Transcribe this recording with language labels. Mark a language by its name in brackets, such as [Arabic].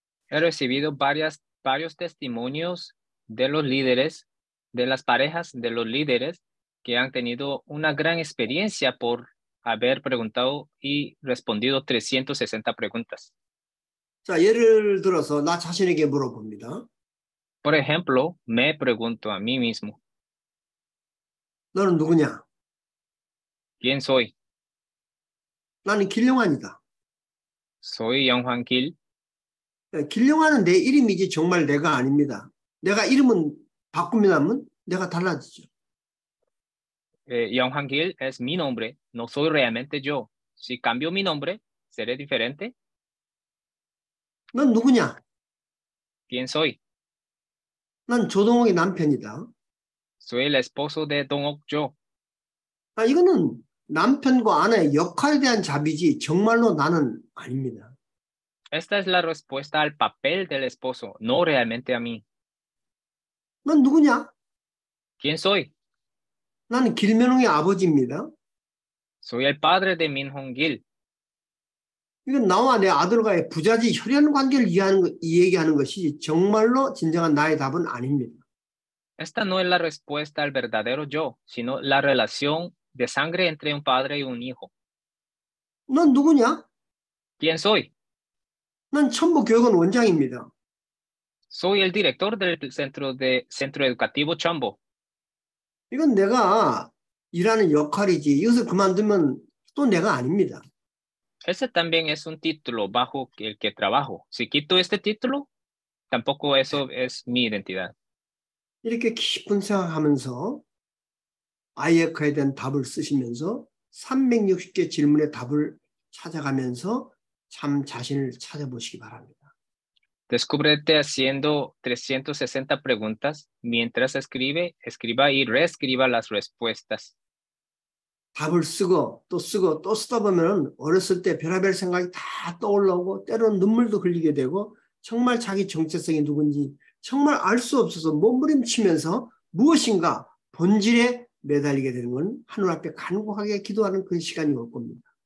[Spanish] He recibido varios testimonios de los líderes, de las parejas de los líderes que han tenido una gran experiencia por haber preguntado y respondido 360 preguntas. [Korean] 자, 예를 들어서 나 자신에게 물어봅니다. [Spanish] Por ejemplo, me pregunto a mí mismo, [Korean] 너는 누구냐? [Spanish] ¿quién soy? [Korean] 나는 길룡환이다. [Spanish] Soy Yang Gil. [Korean] 길룡환은 내 이름이지 정말 내가 아닙니다. 내가 이름은 바꾸면 내가 달라지죠. [Spanish] Yang Gil es mi nombre, no soy realmente yo. Si cambio mi nombre, ¿seré diferente? [Korean] 넌 누구냐? [Spanish] ¿Quién soy? [Korean] 난 조동욱의 남편이다. [Spanish] Soy el esposo de Dong-ok Jo. [Korean] 이거는 남편과 아내의 역할에 대한 답이지 정말로 나는 아닙니다. [Spanish] Esta es la respuesta al papel del esposo, no realmente a mí. [Korean] 넌 누구냐? [Spanish] ¿Quién soy? [Korean] 나는 길면홍의 아버지입니다. [Spanish] Soy el padre de Min Hong Gil. [Korean] 이건 나와 내 아들과의 부자지 혈연 관계를 얘기하는 것이 정말로 진정한 나의 답은 아닙니다. [Spanish] Esta no es la respuesta al verdadero yo, sino la relación de sangre entre un padre y un hijo. [Korean] 넌 누구냐? [Spanish] ¿Quién soy? [Korean] 난 천보교육원 원장입니다. [Spanish] Soy el director del Centro Educativo Chombo. [Korean] 이건 내가 일하는 역할이지 이것을 그만두면 또 내가 아닙니다. [Spanish] Ese también es un título bajo el que trabajo. Si quito este título, tampoco eso es mi identidad. [Korean] 이렇게 깊은 생각하면서 아이에크에 대한 답을 쓰시면서 360개 질문의 답을 찾아가면서 참 자신을 찾아보시기 바랍니다. [Spanish] Descúbrete haciendo 360 preguntas mientras escriba y reescriba las respuestas. [Korean] 답을 쓰고 또 쓰다 보면 어렸을 때 별의별 생각이 다 떠올라오고 때로는 눈물도 흘리게 되고 정말 자기 정체성이 누군지 정말 알 수 없어서 몸부림치면서 무엇인가 본질에 매달리게 되는 건 하늘 앞에 간곡하게 기도하는 그런 시간이 올 겁니다.